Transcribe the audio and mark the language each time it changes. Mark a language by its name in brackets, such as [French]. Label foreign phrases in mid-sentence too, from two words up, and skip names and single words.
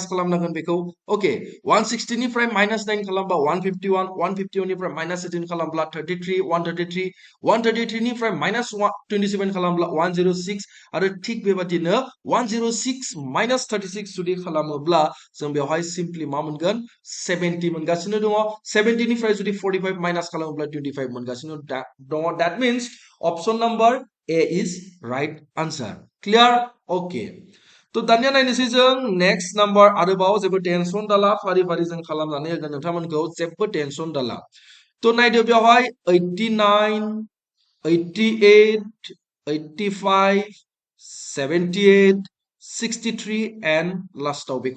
[Bodo] खालामनांगोन बेखौ ओके 160 निफ्राय माइनास 9 खालामबा 151 151 निफ्राय माइनास 18 खालामब्ला 33 133 133 निफ्राय माइनास 27 खालामब्ला 106 आरो थिक बेबादिनो 106 माइनास 36 जुदि खालामोब्ला जों बेवहाय सिम्पलि मा मोनगोन 70 मोनगासिनो दङ 70 निफ्राय जुदि 45 माइनास खालामोब्ला 25 मोनगासिनो दङ [English] that means option number A is right answer clear okay [Bodo] थ' दानिया नायनोसै जों [English] next number [Bodo] आरोबाव जेबो टेनसन दाला फारि फारि जों खालामनानै होगोन नोंथांमोनखौ जेबो टेनसन दाला थ' नायदो बेवहाय 89 88, 85, 78, 63 and लास्टआव बेखौ